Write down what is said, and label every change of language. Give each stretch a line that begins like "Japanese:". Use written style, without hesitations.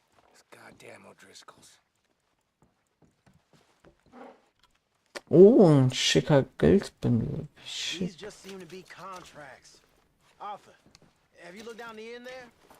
English: These goddamn O'Driscolls.
German: Oh, ein schicker Geldbündel.
English: Shit. These just seem to be contracts. Arthur, have you looked down the end there?